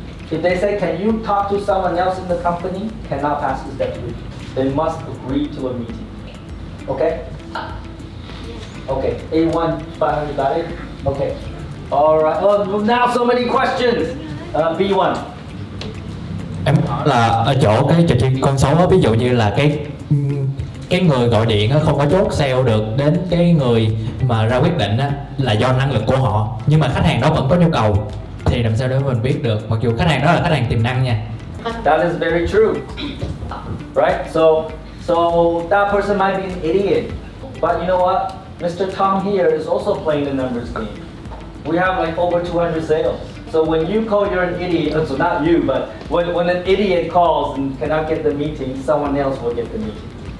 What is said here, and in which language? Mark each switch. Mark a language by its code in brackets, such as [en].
[en] If they say can you talk to someone else in the company, cannot pass to step 3. They must agree to a meeting. Okay? Okay, A1, 500, got it? Okay. Alright, oh, now so many questions. B1. [vi] Em hỏi là ở chỗ cái trò chơi con số đó, ví dụ như là cái người gọi điện á, không có chốt sale được đến cái người mà ra quyết định á, là do năng lực của họ, nhưng mà khách hàng đó vẫn có nhu cầu thì làm sao để mình biết được, mặc dù khách hàng đó là khách hàng tiềm năng nha. [en] That is very true. Right? So that person might be an idiot, but you know what? Mr. Tom here is also playing the numbers game. We have like over 200 sales. So when you call, you're an idiot. So not you, but when an idiot calls and cannot get the meeting, someone else will get the meeting.